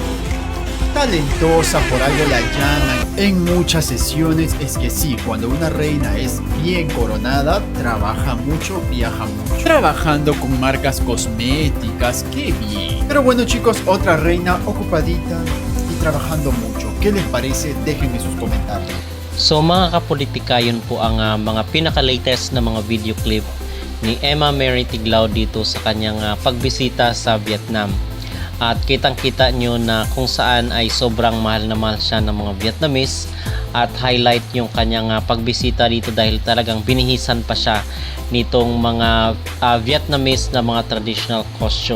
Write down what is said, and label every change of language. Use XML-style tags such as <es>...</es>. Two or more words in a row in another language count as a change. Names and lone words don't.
<es>Talentosa, por algo la llaman en muchas sesiones. Es que sí, cuando una reina es bien coronada, trabaja mucho, viaja mucho, trabajando con marcas cosméticas, qué bien. Pero bueno chicos, otra reina ocupadita y trabajando mucho. ¿Qué les parece? Déjenme sus comentarios.</es> <tl>So mga kapolitika, yun po ang mga pinaka-latest na mga</tl> <en>video clip</en> <tl>ni Emma Marie Tiglao dito sa kanyang pagbisita sa Vietnam. At kitang-kita nyo na kung saan ay sobrang mahal na mahal siya ng mga Vietnamese, at highlight yung kanyang pagbisita dito dahil talagang binihisan pa siya nitong mga Vietnamese na mga</tl> <en>traditional costume.</en>